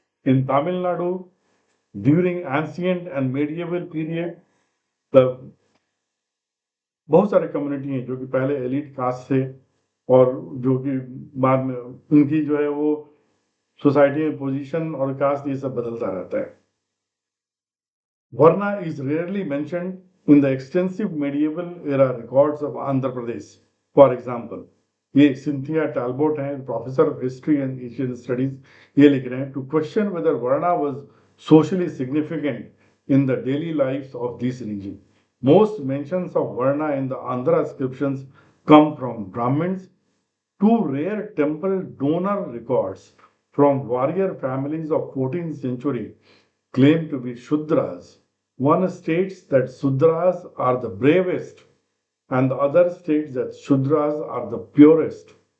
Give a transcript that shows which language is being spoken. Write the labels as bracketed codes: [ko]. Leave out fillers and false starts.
[en] In Tamil Nadu, during ancient and medieval period, the [hi] बहुत सारे community हैं जो कि पहले एलिट कास्ट थे और जो कि बाद में उनकी जो है वो सोसाइटी में पोजीशन और कास्ट ये सब बदलता रहता है. [en] Varna is rarely mentioned in the extensive medieval era records of Andhra Pradesh. For example, [hi] ये सिंथिया टैलबोट हैं, [en] professor of history and Asian studies, [hi] ये लिख रहे हैं [en] To question whether varna was socially significant in the daily lives of this region. Most mentions of Varna in the Andhra inscriptions come from Brahmins. Two rare temple donor records from warrior families of 14th century claim to be Shudras. One states that Shudras are the bravest, and the other states that Shudras are the purest.